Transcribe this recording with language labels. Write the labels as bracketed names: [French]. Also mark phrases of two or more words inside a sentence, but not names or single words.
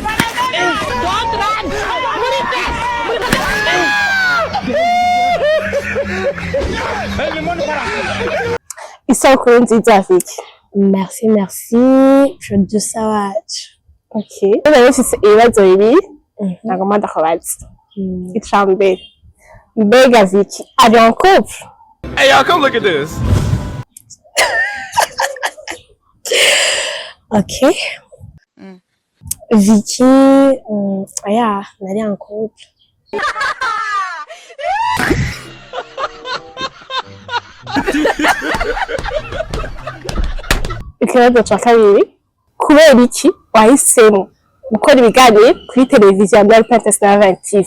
[Rundi] Isabukuru nziza Vicky. Merci producer wacu. Okay. Rero ufise ibibazo bibiri nagomba ndakubaza. Icambere mbega Vicky ari [French] en couple? [English] Hey y'all, come look at this. Okay. Vicky, yeah, [Rundi] nari [French] en couple. [Rundi] Ikibazo ca kabiri, kubera iki wahisemo gukora ibiganiro kuri televiziyo ya Black Panthers na Avant TV?